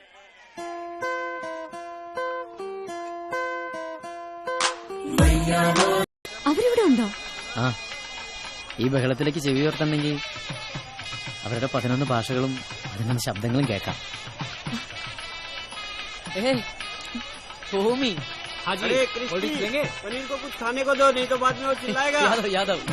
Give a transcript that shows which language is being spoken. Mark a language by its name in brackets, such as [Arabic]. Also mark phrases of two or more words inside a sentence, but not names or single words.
[Malayalam] അവരിവിടെ ഉണ്ടോ? ആ, ഈ ബഹളത്തിലേക്ക് ചെവി ഉയർത്തണമെങ്കിൽ അവരുടെ 11 ഭാഷകളും 11 ശബ്ദങ്ങളും കേൾക്കാം. ഭൂമി [Hindi] पनीर को कुछ खाने को दो, नहीं तो बाद में वो चिल्लाएगा. यादव